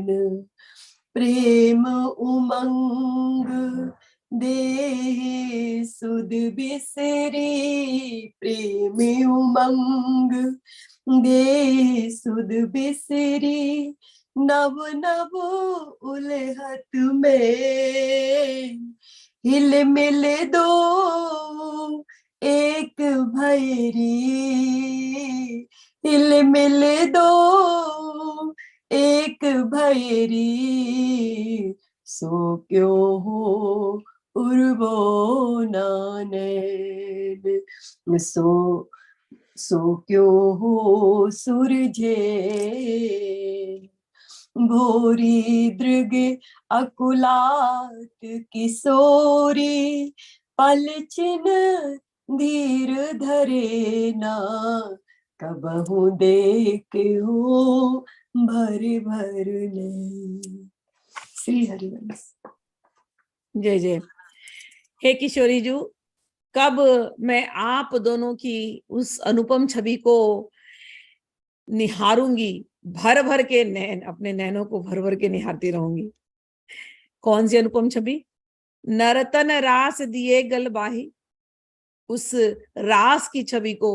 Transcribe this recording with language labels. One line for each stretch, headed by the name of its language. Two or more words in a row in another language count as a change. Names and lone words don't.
Braj: प्रेम उमंग देहि सुध बिसरी, प्रेम उमंग देहि सुध बिसरी, नव नव उलहत में, हिल मिल दो एक भैरी, हिल मिल दो एक भैरी, सो क्यों हो उर्वो नानैन। सो क्यों हो सुरझे, भोरी दृग अकुलात किशोरी, पलचिन धीर धरे ना, कबहू देख हो भर भर नैन।
Hindi: श्री हरिवंश। जय जय। हे किशोरी जी, कब मैं आप दोनों की उस अनुपम छवि को निहारूंगी, भर भर के नैन, अपने नैनों को भर भर के निहारती रहूंगी। कौन सी अनुपम छवि? नरतन रास दिए गलबाही, उस रास की छवि को।